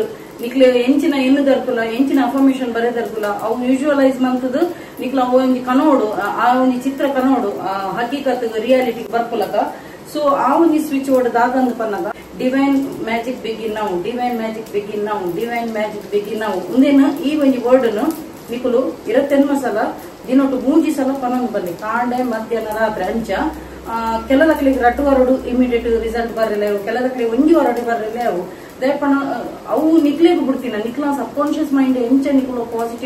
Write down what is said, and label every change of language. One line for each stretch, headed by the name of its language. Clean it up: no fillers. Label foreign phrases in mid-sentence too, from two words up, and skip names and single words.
Tulu: ನಿಕ್ಲೆ ಎಂಚಿನ ಎನ್ನು ದರ್ಪುಲ ಎಂಚಿನ ಅಫರ್ಮೇಷನ್ ಬರೇ ದರ್ಪುಲ ಅವು ವಿಜುವಲೈಸ್ ಮಂತದ್ದು ನಿಕ್ಲ ಒಂಜಿ ಕನೋಡು ಆ ಒಂಜಿ ಚಿತ್ರ ಕನೋಡು ಹಕೀಕತ್ ರಿಯಾಲಿಟಿಗೆ ಬರ್ಪುಲಕ ಸೊ ಆ ಒಂಜಿ
English: switch board
Tulu: ದಾದಂದು ಪನ್ನಗ
English: divine magic begin
Tulu: ನಾವು ಡಿವೈನ್
English: magic begin
Tulu: ನಾವು
English: divine magic begin
Tulu: ನಾವು ಮುಂದೇನು ಈ ಒಂಜಿ ಬೋರ್ಡ್ನು ನಿಕುಲು 28 ಸಲ ದಿನೊಟ್ಟು 3 ಸಲ ಪನಂಗ್ ಬನ್ನಿ ಕಾಂಡೆ ಮಧ್ಯಾಹ್ನ ರಾತ್ರಿ ಅಂಚ ಕೆಲದಕ್ಲಿಗೆ 2 ವಾರಡು
English: immediate result
Tulu: ಬರಲೇವು ಕೆಲದಕ್ಲಿ 1 ವಾರಡು ಬರಲೇವು ದಯಪಣ ಅವು ನಿಕ್ಲೇಗೆ ಬಿಡ್ತೀನ ನಿಕ್ಲ
English: subconscious mind
Tulu: ಎಂಚ ನಿಕ್ಲು ಪಾಸಿಟಿವ್